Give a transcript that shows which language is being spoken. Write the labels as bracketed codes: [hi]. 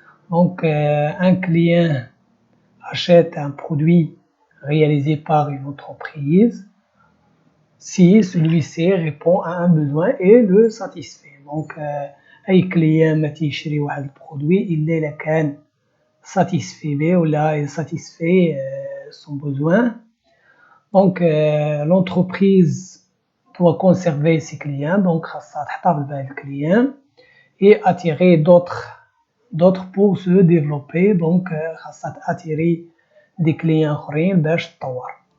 [fr] Donc un client achète un produit réalisé par une entreprise si celui-ci répond à un besoin et le satisfait. [ar] Donc أي client ما تيشري واحد البرودوي إلا كان satisfait به ولا [fr] satisfait son besoin. [ar] Donc l'entreprise doit conserver ses clients, donc خاصها تحتفظ بهاد الكليان et attirer d'autres pour se développer. Donc خاصها [fr] attirer des clients [ar] اخرين باش تطور.